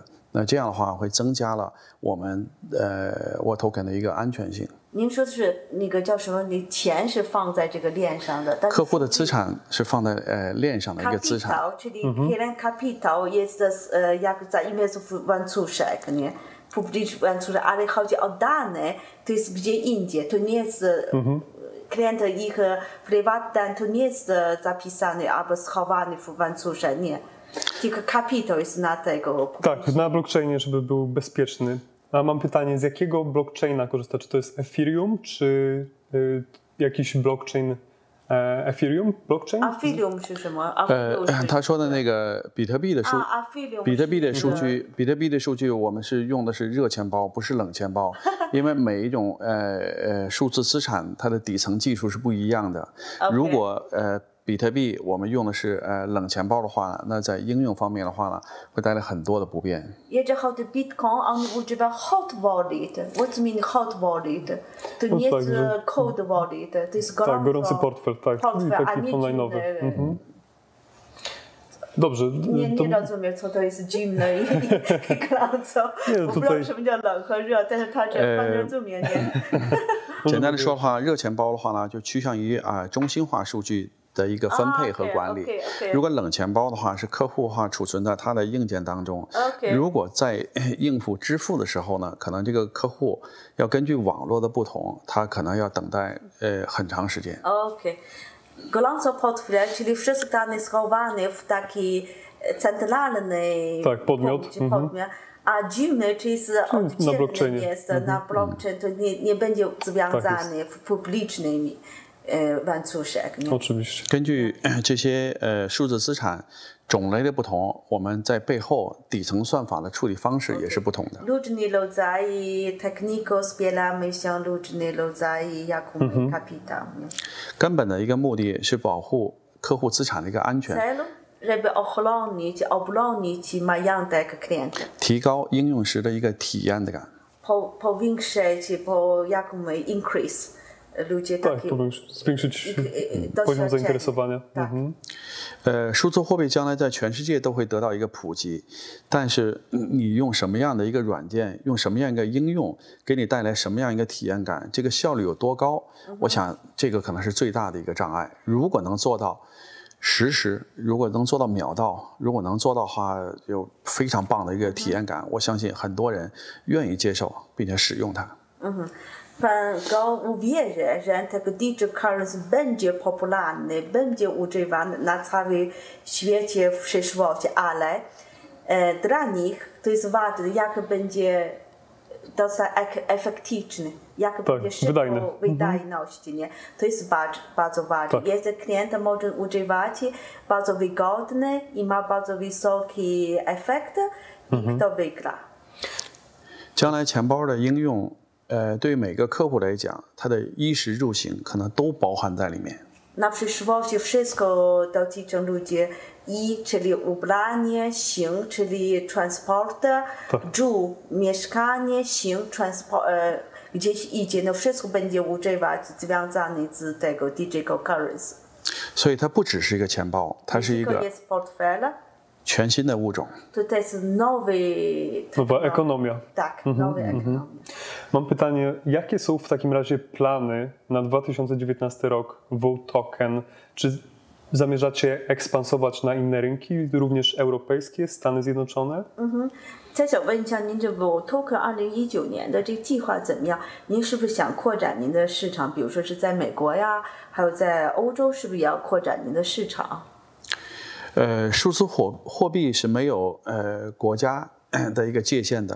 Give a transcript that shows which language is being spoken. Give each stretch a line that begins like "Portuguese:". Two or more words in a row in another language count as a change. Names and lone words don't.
Chinese: 那这样的话会增加了我们Vault Token 的一个安全性。您说的是那个叫什么？你钱是放在这个链上的，但客户的资产是放在链上的一个资产。
Polish: Czyli jeden kapitał jest jak zaimezu w łańcuszek, nie? Publiczny łańcuszek, ale chodzi o dane, to jest gdzie indziej. To nie jest klient ich prywatny, to nie jest zapisany albo schowany w łańcuszek, nie. Tylko kapitał jest na tego. Tak, na blockchainie, żeby był bezpieczny. A mam pytanie, z jakiego blockchaina korzysta? Czy to jest Ethereum, czy jakiś blockchain Ethereum blockchain?
Chinese: Ethereum 是什么？他说的那个比特币的数据，我们是用的是热钱包，不是冷钱包，因为每一种数字资产它的底层技术是不一样的。如果比特币我们用的是冷钱包的话，那在应用方面的话呢，会带来很多的不便。
Polish: Jeżeli chodzi o Bitcoin, on używa
English: hot wallet. What do you mean hot wallet?
Polish: To nie jest
English: cold wallet,
Polish: to jest gorący portfel, tak. Taki online'owy. Dobrze. Nie rozumiem, co to jest zimne i gorąco. Po prostu
Chinese: 什么叫冷和热，但是他这不
Polish: rozumie, nie?
Chinese: 简单的说的话，热钱包的话呢，就趋向于中心化数据 的一个分配和管理。如果冷钱包的话，是客户化储存在它的硬件当中。如果在应付支付的时候呢，可能这个客户要根据网络的不同，他可能要等待很长时间。
Polish: Gorąco portfel, czyli wszystkie dane schowane w taki centralny podmiot. A zimny, czyli oddzielny jest na blockchain, to nie będzie związany w publicznym łańcuszek. Oczywiście.
Chinese: 根据这些数字资产种类的不同，我们在背后底层算法的处理方式也是不同的。
Polish: Różne rodzaje techników wspieramy się różne rodzaje jaką kapitał.
Chinese: 根本的一个目的是保护客户资产的一个安全。
Polish: żeby obronić majątek klienta.
Chinese: 提高应用时的一个体验的感。
Polish: Powiększyć, increase. Ludzie tak, zwiększyć poziom zainteresowania.
Chinese: 数字货币将来在全世界都会得到一个普及，但是你用什么样的一个软件，用什么样一个应用，给你带来什么样一个体验感，这个效率有多高，我想这个可能是最大的一个障碍。如果能做到实时，如果能做到秒到，如果能做到的话，有非常棒的一个体验感，我相信很多人愿意接受并且使用它。
Polish: Pan uwierzy, że tego
English: digital currency
Polish: będzie popularny, będzie używany na całym świecie w przyszłości, ale dla nich to jest ważne, jak będzie dosyć efektywny, jak będzie szybko wydajność, nie? To jest bardzo ważne. Jeżeli klient może używać bardzo wygodny i ma bardzo wysoki efekt, i kto wygra.
Chinese: 将来钱包的应用 对于每个客户来讲，他的衣食住行可能都包含在里面。
Polish: Na przyszłości wszystko dotyczy ludzi i, czyli ubranie, 行, czyli transport, dół, mieszkanie, 行, gdzieś idzie, no wszystko będzie używać związane z tego
English: digital currency.
Chinese: 所以它不只是一个钱包，它是一个
Polish: jest portfel.
Chinese: 全新的物种。
Polish: To jest nowa ekonomia. Tak, nowa ekonomia. Mam pytanie, jakie są w takim razie plany na 2019 rok Vault Token? Czy zamierzacie ekspansować na inne rynki, również europejskie, Stany Zjednoczone?
Chinese: 再想问一下，您这个 Token 2019年的这个计划怎么样？您是不是想扩展您的市场？比如说是在美国呀，还有在欧洲，是不是也要扩展您的市场？数字货币是没有国家的一个界限的。